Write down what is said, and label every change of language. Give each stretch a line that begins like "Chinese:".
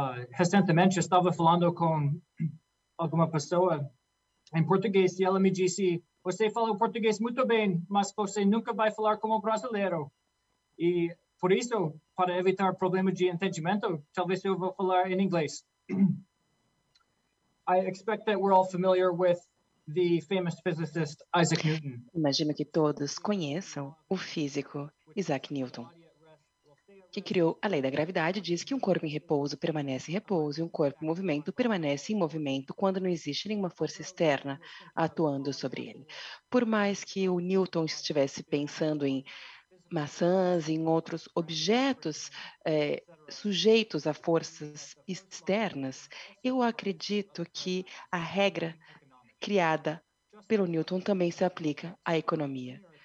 Portuguese: Recentemente estava falando com alguma pessoa em português e ela me disse: você fala português muito bem, mas você nunca vai falar como brasileiro. E por isso, para evitar problema de entendimento, talvez eu vou falar em inglês.
English: I expect that we're all familiar with the famous physicist Isaac Newton.
Portuguese: Imagino que todos conheçam o físico Isaac Newton, que criou a lei da gravidade e diz que um corpo em repouso permanece em repouso e um corpo em movimento permanece em movimento quando não existe nenhuma força externa atuando sobre ele. Por mais que o Newton estivesse pensando em maçãs e em outros objetos sujeitos a forças externas, eu acredito que a regra criada pelo Newton também se aplica à economia.